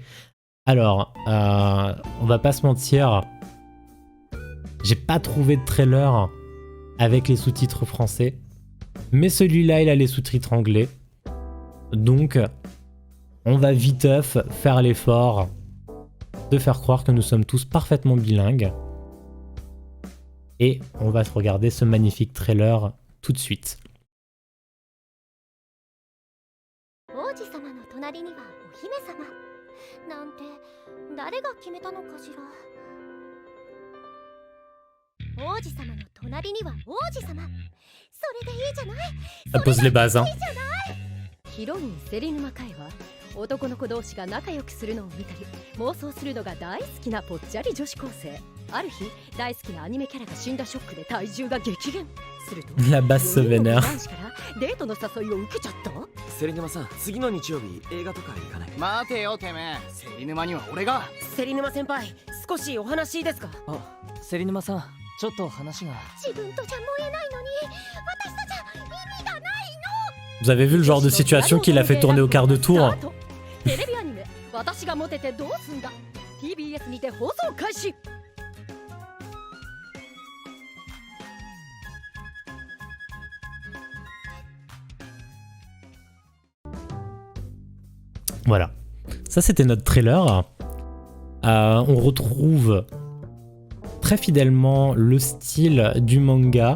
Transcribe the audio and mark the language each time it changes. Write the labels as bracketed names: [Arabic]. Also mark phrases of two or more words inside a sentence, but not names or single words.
[French] Alors, on va pas se mentir, j'ai pas trouvé de trailer avec les sous-titres français, mais celui-là il a les sous-titres anglais, donc on va viteuf faire l'effort de faire croire que nous sommes tous parfaitement bilingues, et on va se regarder ce magnifique trailer tout de suite. [Japanese] 王子様の隣には王子様。それでいいじゃない。 [French] Ça pose les bases, hein. [Japanese] ヒロインセリヌマカイは男の子同士が仲良くするのを見たり妄想するのが大好きなぽっちゃり女子高生。ある日大好きなアニメキャラが死んだショックで体重が激減すると [French] La basse se vénère. [Japanese] 男子からデートの誘いを受けちゃった。セリヌマさん、次の日曜日映画とか行かない？待てよてめえ、セリヌマには俺が。セリヌマ先輩、少しお話いいですか？あ、セリヌマさん、ちょっと話が。自分とじゃ燃えないのに私とじゃ意味がないの。 [French] Vous avez vu le genre de situation qui l'a fait tourner au quart de tour? [Japanese] テレビアニメ私がモテてどうすんだ TBS にて放送開始。 [French] Voilà, ça c'était notre trailer. On retrouve très fidèlement le style du manga.